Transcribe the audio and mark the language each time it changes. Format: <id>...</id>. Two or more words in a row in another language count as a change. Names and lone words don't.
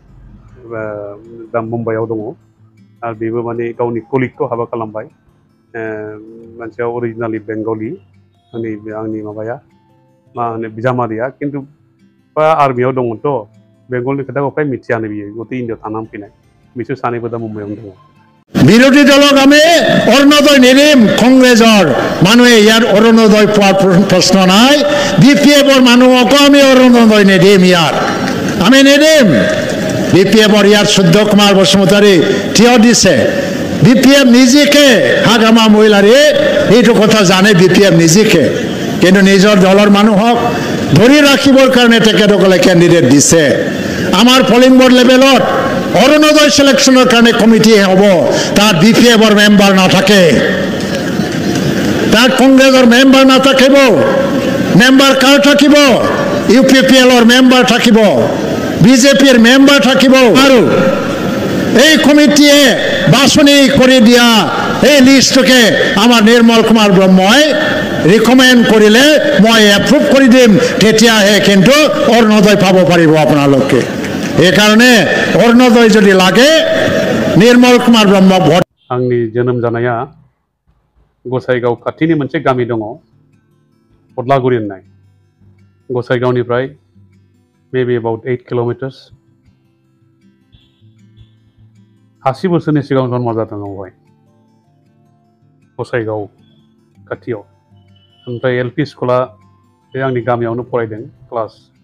<brx>दा मुम्बाइआव दङ आरो बेबो माने गावनि कलिगखौ हाबा खालामबाय मानसिया अरिजिनालि बेंगलि आंनि माबाया मा होनो बिजामादैया खिन्थु आर्मियाव दंमोनथ' बेंगलनि खोथाखौ फ्राय मिथियानो बियो गथै इन्डियाव थानानै फैनाय बिसोर सानैबो दा मुम्बाइआवनो दङ</brx> <as>বিৰোধী দলক আমি অৰুণোদয় নিদিম কংগ্ৰেছৰ মানুহে ইয়াত অৰুণোদয় পোৱাৰ প্ৰশ্ন নাই বিপিএফৰ মানুহকো আমি অৰুণোদয় নিদিম ইয়াত আমি নিদিম বিপিএফৰ ইয়াত শুদ্ধ কুমাৰ বসুমতাৰী থিয় দিছে বিপিএফ নিজেকে হাগামা মহিলাৰে এইটো কথা জানে বিপিএফ নিজেকে কিন্তু নিজৰ দলৰ মানুহক ধৰি ৰাখিবৰ কাৰণে তেখেতসকলে কেণ্ডিডেট দিছে আমাৰ</as> <en>polling board</en> <as>লেভেলত অৰুণোদয় সিলেকশনের কারণে কমিটি হব তার বিপিএফর মেম্বার না থাকে তার কংগ্রেসের মেম্বার না থাকিব মেম্বার কার থাকিব ইউপিপিএলর মেম্বার থাকিব বিজেপির মেম্বার থাকিব আর এই কমিটিয়ে বাছনি করে দিয়া এই লিষ্টকে আমার নির্মল কুমার ব্রহ্মই রিকমেন্ড করিলে মই এপ্রুভ করে দিম তেতিয়াহে কিন্তু অৰুণোদয় পাব পাৰিব আপোনালোকে এই কারণে অৰুণোদয় যদি লাগে নির্মল কুমার ব্রহ্ম ভোট</as> <brx>आंनि जोनोम जानाया गसाइगाव खाथिनि मोनसे गामि दङ अदलागुरि होननाय गसाइगावनिफ्राय</brx> <en>maybe about</en> <brx>8</brx> <en>kilometers</en> <brx>80 बोसोरनि सिगां जन्म जादों बेवहाय गसाइगाव खाथियाव ओमफ्राय एलपि स्कुला बे आंनि गामियावनो फरायदों क्लास</brx>